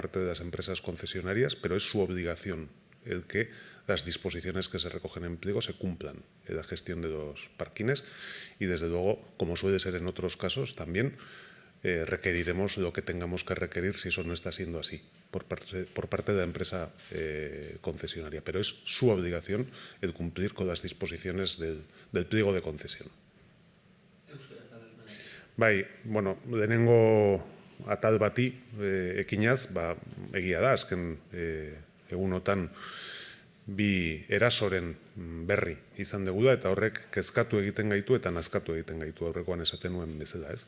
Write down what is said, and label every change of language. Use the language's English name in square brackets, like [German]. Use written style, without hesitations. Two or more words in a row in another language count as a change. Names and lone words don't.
[Spanish] parte de las empresas concesionarias, pero es su obligación el que las disposiciones que se recogen en pliego se cumplan en la gestión de los parkines y, desde luego, como suele ser en otros casos, también requeriremos lo que tengamos que requerir si eso no está siendo así por parte de la empresa concesionaria, pero es su obligación el cumplir con las disposiciones del pliego de concesión. [Basque] Lehenengo atal bati ekinaz, egia da, azken egunotan bi erasoren berri izan dugu da, eta horrek kezkatu egiten gaitu eta nazkatu egiten gaitu, aurrekoan esaten nuen bezala, ez.